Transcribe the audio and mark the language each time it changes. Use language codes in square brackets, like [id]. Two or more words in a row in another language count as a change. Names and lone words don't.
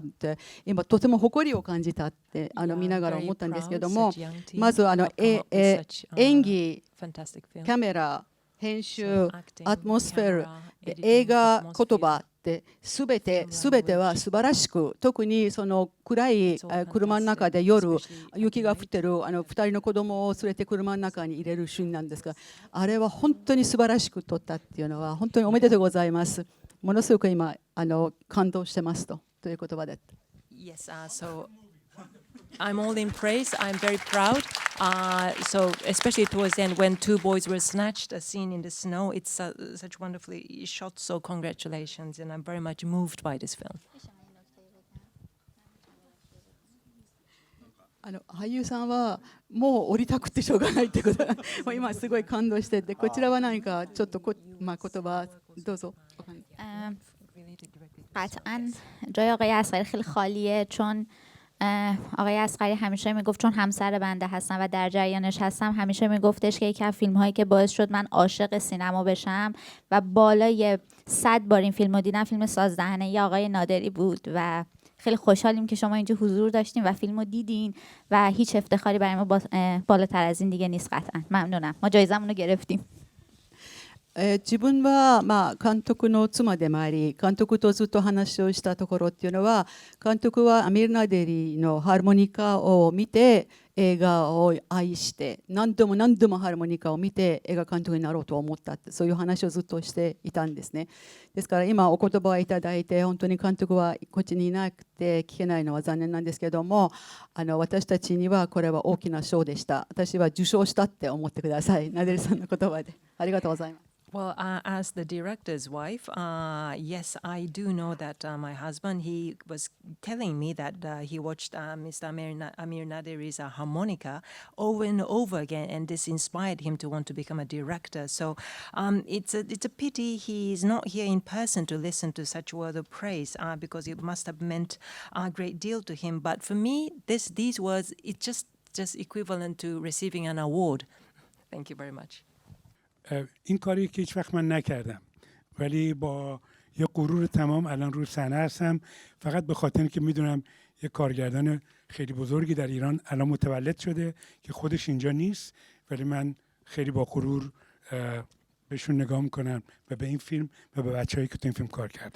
[ja] 、今とても誇りを感じたって見ながら思ったんですけども、まず演技、カメラ、編集、アトモスフェル、映画、言葉ってすべては素晴らしく、特にその暗い車の中で夜雪が降ってる2人の子供を連れて車の中に入れるシーンなんですが、あれは本当に素晴らしく撮ったっていうのは本当におめでとうございます。ものすごく今感動してますという言葉で。 [en] Yes, so I'm all in praise. I'm very proud. So especially towards the end when two boys were snatched, a scene in the snow, it's such wonderfully shot. So congratulations, and I'm very much moved by this film. [ja] 俳優さんはもう降りたくてしょうがないってこともう今すごい感動してて、こちらは何かちょっと言葉どうぞ。 [fa] قطعا جای آقای اصغری خیلی خالیه، چون آقای اصغری همیشه میگفت، چون همسر بنده هستم و در جریانش هستم، همیشه میگفتش که یکی از فیلم هایی که باعث شد من عاشق سینما بشم و بالای 100 بار این فیلم رو دیدم، فیلم سازدهنه ی آقای نادری بود و خیلی خوشحالیم که شما اینجا حضور داشتین و فیلم رو دیدین و هیچ افتخاری برای ما بالاتر از این دیگه نیست. قطعا ممنونم، ما جایزمون رو گرفتیم. [ja] 自分は監督の妻でもあり、監督とずっと話をしたところっていうのは、監督はアミル・ナデリのハーモニカを見て映画を愛して、何度もハーモニカを見て映画監督になろうと思ったって、そういう話をずっとしていたんですね。ですから今お言葉をいただいて、本当に監督はこっちにいなくて聞けないのは残念なんですけども、私たちにはこれは大きな賞でした。私は受賞したって思ってください。ナデリさんの言葉でありがとうございます。 [en] Well, as the director's wife, yes, I do know that my husband, he was telling me that he watched Mr. Amir Naderi's harmonica over and over again, and this inspired him to want to become a director. So it's a pity he is not here in person to listen to such words of praise, because it must have meant a great deal to him. But for me, these words, it's just equivalent to receiving an award. Thank you very much. [fa] این کاری که هیچ وقت من نکردم، ولی با یه غرور تمام الان روی صحنه هستم، فقط به خاطر اینکه میدونم یه کارگردان خیلی بزرگی در ایران الان متولد شده که خودش اینجا نیست، ولی من خیلی با غرور بهشون نگاه میکنم و به این فیلم و به بچه‌هایی که تو این فیلم کار کردن.